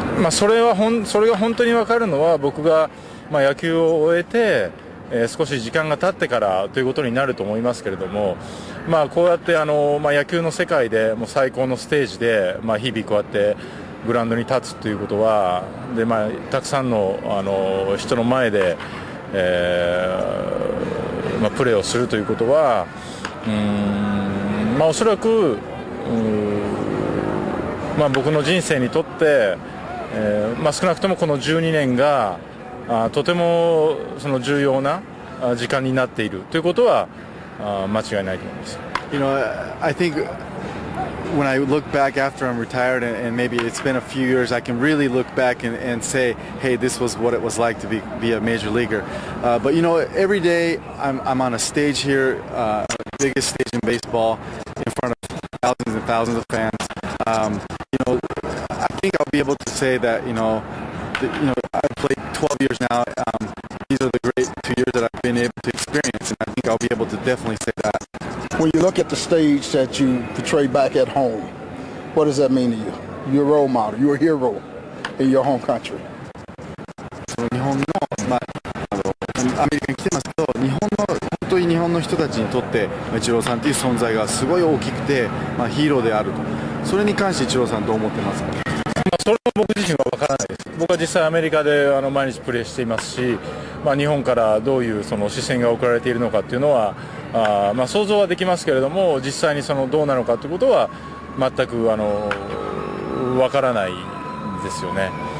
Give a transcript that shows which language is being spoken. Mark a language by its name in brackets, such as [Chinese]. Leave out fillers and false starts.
[Japanese] それが本当に分かるのは僕が野球を終えて、少し時間が経ってからということになると思いますけれども、こうやって野球の世界でもう最高のステージで、日々こうやってグラウンドに立つということはで、たくさんの、人の前で、プレーをするということはおそらく僕の人生にとって、少なくともこの12年がとてもその重要な時間になっているということは間違いないと思います。 [English] You know, I think when I look back after I'm retired and maybe it's been a few years, I can really look back and say, hey, this was what it was like to be a major leaguer. But every day I'm on a stage here, biggest stage in baseball, in front of thousands and thousands of fans. I think I'll be able to say that I've played 12 years now. These are the great 2 years that I've been able to experience, and I think I'll be able to definitely say that. When you look at the stage that you portray back at home, what does that mean to you? You're a role model. You're a hero in your home country. [Japanese] 日本の、アメリカに来てますけど、本当に日本の人たちにとってイチローさんという存在がすごい大きくて、ヒーローであると。それに関してイチローさんどう思ってますか？それは僕自身は分からないです。僕は実際アメリカで毎日プレーしていますし、日本からどういうその視線が送られているのかっていうのは想像はできますけれども、実際にどうなのかということは全く分からないんですよね。